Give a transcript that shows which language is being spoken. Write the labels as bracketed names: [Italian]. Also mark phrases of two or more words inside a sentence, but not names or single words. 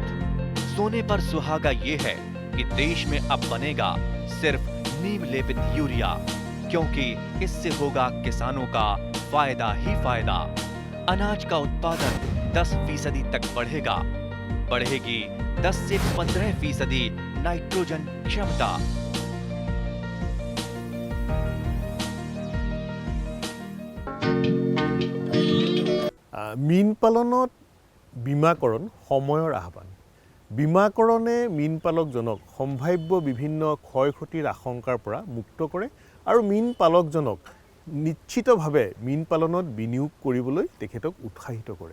[Hindi] सोने पर सुहागा ये है कि देश में अब बनेगा सिर्फ नीम लेपित यूरिया, क्योंकि इससे होगा किसानों का फायदा ही फायदा। अनाज का उत्पादन 10% तक बढ़ेगा। बढ़ेगी 10 से 15% नाइट्रोजन क्षमता। [Assamese] মীন পালনত বীমাকৰণ সময়ৰ আহ্বান। বীমাকৰণে মীন পালকজনক সম্ভাৱ্য বিভিন্ন ক্ষয় ক্ষতিৰ আশংকাৰ পৰা মুক্ত কৰে আৰু মীন পালকজনক নিশ্চিতভাৱে মীন পালনত বিনিয়োগ কৰিবলৈ তেখেতক উৎসাহিত কৰে।